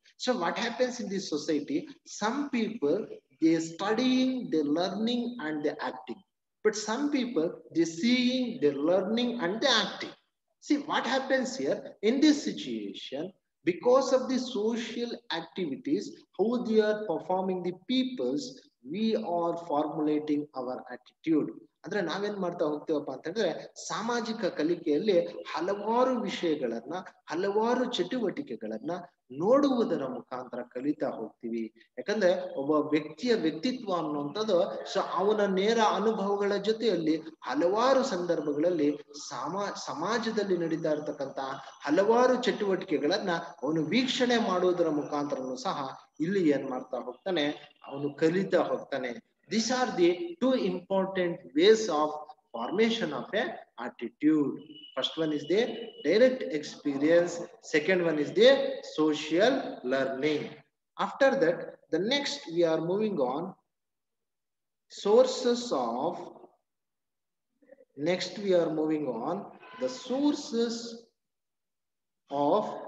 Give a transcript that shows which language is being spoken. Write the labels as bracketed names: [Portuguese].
[English] So what happens in this society, some people they studying, they learning and they acting, but some people they seeing, they learning and they acting. See what happens here in this situation, because of the social activities how they are performing the peoples, we are formulating our attitude. [Kannada] ಅಂದ್ರೆ ನಾವೇನ್ ಮಾಡ್ತಾ ಹೋಗ್ತೀವಪ್ಪ ಅಂತ ಹೇಳಿದ್ರೆ ಸಾಮಾಜಿಕ ಕಲಿಕೆಯಲ್ಲಿ ಹಲವಾರು ವಿಷಯಗಳನ್ನ ಹಲವಾರು ಚಟುವಟಿಕೆಗಳನ್ನ ನೋಡುವುದರ ಮುಖಾಂತರ ಕಲಿತಾ ಹೋಗ್ತೀವಿ. ಯಾಕಂದ್ರೆ ಒಬ್ಬ ವ್ಯಕ್ತಿಯ ವ್ಯಕ್ತಿತ್ವ ಅನ್ನುವಂಥದ್ದು ಸೊ ಅವನ ನೇರ ಅನುಭವಗಳ ಜೊತೆಯಲ್ಲಿ ಹಲವಾರು ಸಂದರ್ಭಗಳಲ್ಲಿ ಸಮಾಜದಲ್ಲಿ ನಡೀತಾ ಇರತಕ್ಕಂತ ಹಲವಾರು ಚಟುವಟಿಕೆಗಳನ್ನ ಅವನು ವೀಕ್ಷಣೆ ಮಾಡುವುದರ ಮುಖಾಂತರನು ಸಹ ಇಲ್ಲಿ ಏನ್ ಮಾಡ್ತಾ ಹೋಗ್ತಾನೆ, ಅವನು ಕಲಿತಾ ಹೋಗ್ತಾನೆ. [English] These are the two important ways of formation of a attitude. First one is the direct experience, second one is the social learning. After that, the next we are moving on, sources of, next we are moving on the sources of